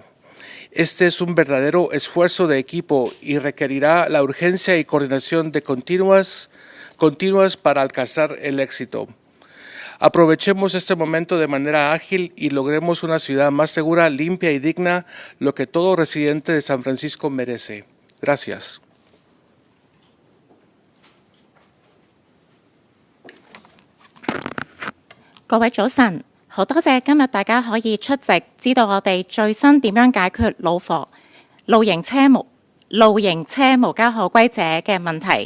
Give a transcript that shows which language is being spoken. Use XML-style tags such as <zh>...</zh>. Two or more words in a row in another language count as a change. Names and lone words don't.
<es>Este es un verdadero esfuerzo de equipo y requerirá la urgencia y coordinación de continuas para alcanzar el éxito. Aprovechemos este momento de manera ágil y logremos una ciudad más segura, limpia y digna, lo que todo residente de San Francisco merece. Gracias.</es> <yue>各位早晨，好多謝今日大家可以出席，知道我哋最新點樣解決露營車無家可歸者嘅問題。</yue>